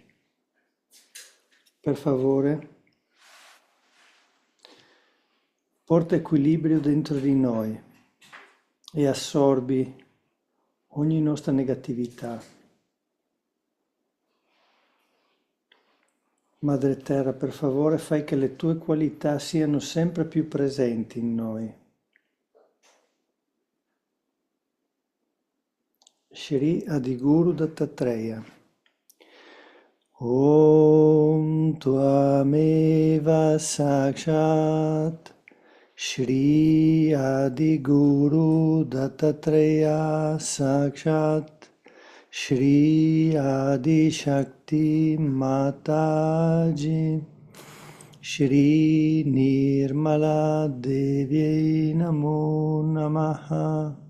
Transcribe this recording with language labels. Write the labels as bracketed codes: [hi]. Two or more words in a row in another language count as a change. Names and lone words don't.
[it] Per favore, porta equilibrio dentro di noi e assorbi ogni nostra negatività. Madre Terra, per favore, fai che le tue qualità siano sempre più presenti in noi. [sa] Shri Adiguru Dattatreya. ॐ त्वमेव साक्षात् श्री आदिगुरु दत्तात्रेय साक्षात् श्री आदि शक्ति माताजी श्री निर्मला देवी नमो नमः.